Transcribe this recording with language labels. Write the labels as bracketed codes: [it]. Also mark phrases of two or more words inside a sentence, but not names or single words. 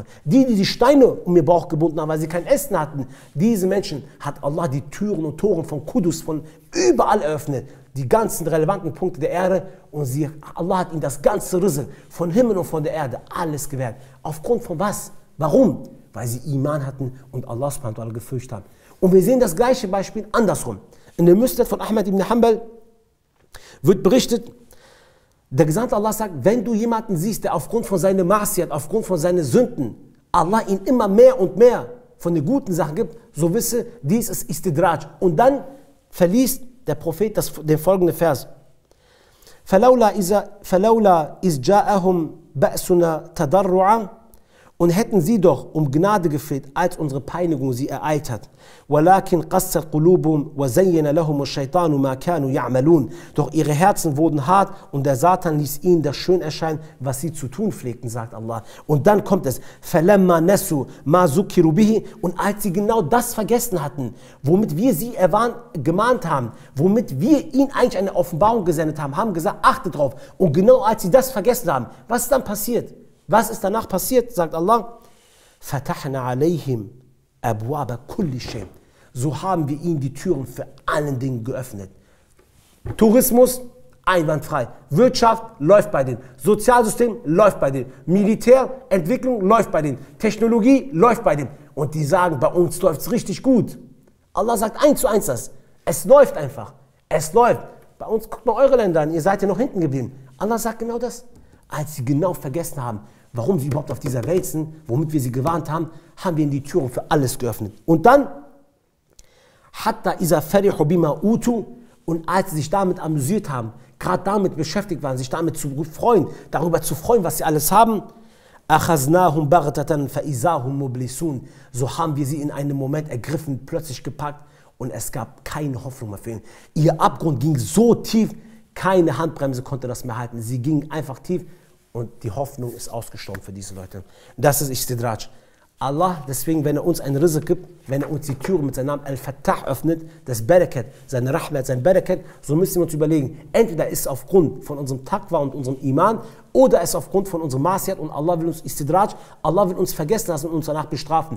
[de] Die Steine um ihr Bauch gebunden haben, weil sie kein Essen hatten, diese Menschen hat Allah die Türen und Toren von Kudus, von überall eröffnet, die ganzen relevanten Punkte der Erde und Allah hat ihnen das ganze Rizq von Himmel und von der Erde alles gewährt. Aufgrund von was? Warum? Weil sie Iman hatten und Allah [ar] سبحانه وتعالى [de] gefürchtet haben. Und wir sehen das gleiche Beispiel andersrum. In der Musnad von Ahmad ibn Hanbal wird berichtet, der Gesandte Allah sagt, wenn du jemanden siehst, der aufgrund von seiner Ma'asiyat, aufgrund von seinen Sünden, Allah ihm immer mehr und mehr von den guten Sachen gibt, so wisse, dies ist Istidraj. Und dann verliest der Prophet den folgenden Vers. [ar] فَلَوْلَا إِذْ جَاءَهُمْ بَأْسُنَا تَضَرُّعًا. [de] Und hätten sie doch um Gnade gefleht, als unsere Peinigung sie ereilt hat. [ar] وَلَكِنْ قَسَّتْ قُلُوبُهُمْ وَزَيَّنَ لَهُمُ الشَّيْطَانُ مَا كَانُوا يَعْمَلُونَ. [de] Doch ihre Herzen wurden hart und der Satan ließ ihnen das schön erscheinen, was sie zu tun pflegten, sagt Allah. Und dann kommt es, [ar] فَلَمَّا نَسُوا مَا ذُكِّرُوا بِهِ. [de] Und als sie genau das vergessen hatten, womit wir sie gemahnt haben, womit wir ihnen eigentlich eine Offenbarung gesendet haben, haben gesagt, achte drauf. Und genau als sie das vergessen haben, was ist dann passiert? Was ist danach passiert, sagt Allah? [ar] فَتَحْنَا عَلَيْهِمْ أَبْوَابَ كُلِّ شَيْءٍ. [de] So haben wir ihnen die Türen für allen Dingen geöffnet. Tourismus, einwandfrei. Wirtschaft läuft bei denen. Sozialsystem läuft bei denen. Militärentwicklung läuft bei denen. Technologie läuft bei denen. Und die sagen, bei uns läuft es richtig gut. Allah sagt 1:1 das. Es läuft einfach. Es läuft. Bei uns, guckt mal eure Länder an, ihr seid ja noch hinten geblieben. Allah sagt genau das. Als sie genau vergessen haben, warum sie überhaupt auf dieser Welt sind, womit wir sie gewarnt haben, haben wir ihnen die Türen für alles geöffnet. Und dann, [ar] حتى إذا فرحوا بما أوتوا, [de] und als sie sich damit amüsiert haben, gerade damit beschäftigt waren, sich damit zu freuen, darüber zu freuen, was sie alles haben, [ar] أخذناهم بغتة فإذا هم مبلسون. [de] So haben wir sie in einem Moment ergriffen, plötzlich gepackt und es gab keine Hoffnung mehr für ihn. Ihr Abgrund ging so tief, keine Handbremse konnte das mehr halten. Sie ging einfach tief und die Hoffnung ist ausgestorben für diese Leute. Das ist Istidraj. Allah, deswegen, wenn er uns ein Rizq gibt, wenn er uns die Türe mit seinem Namen Al-Fattah öffnet, das Barakat, seine Rahmat, sein Barakat, so müssen wir uns überlegen, entweder ist es aufgrund von unserem Taqwa und unserem Iman oder es ist aufgrund von unserem Ma'asiyat und Allah will uns Istidraj, Allah will uns vergessen lassen und uns danach bestrafen.